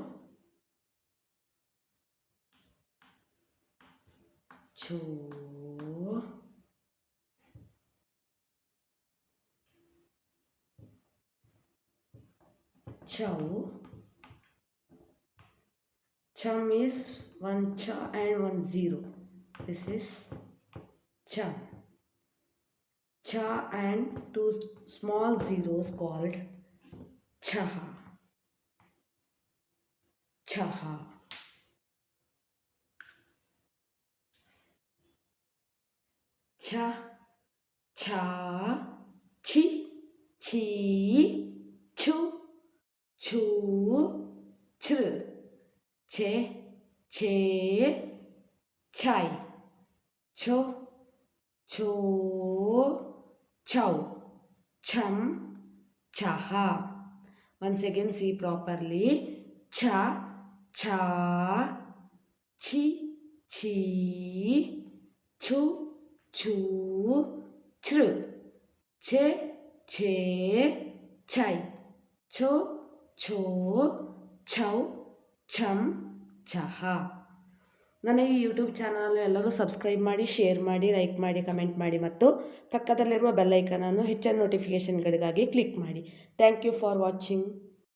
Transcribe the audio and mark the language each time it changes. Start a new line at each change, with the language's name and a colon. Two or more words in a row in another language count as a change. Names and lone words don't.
English: Cho. Chow. Chum is one cha and one zero. This is chum. Cha and two small zeros called chaha. Chaha. Cha. Cha. Chi. Chi. Chu. Chu. Chru. Che. Che. Chai. Cho. Cho. Chow. Chum. Chaha. Once again see properly. Cha. Cha. Chi. Chi. Chu. Chu. Chru. Che. Che. Chai. Cho. Cho. Chow.
Kannada: ಛಂ ಚಹ. ನನ್ನ ಈ ಯೂಟ್ಯೂಬ್ ಚಾನಲ್ ಎಲ್ಲರೂ ಸಬ್ಸ್ಕ್ರೈಬ್ ಮಾಡಿ, ಶೇರ್ ಮಾಡಿ, ಲೈಕ್ ಮಾಡಿ, ಕಮೆಂಟ್ ಮಾಡಿ ಮತ್ತು ಪಕ್ಕದಲ್ಲಿರುವ ಬೆಲ್ ಐಕನನ್ನು ಹೆಚ್ಚಿನ ನೋಟಿಫಿಕೇಷನ್ಗಳಿಗಾಗಿ ಕ್ಲಿಕ್ ಮಾಡಿ.
English: Thank you for watching.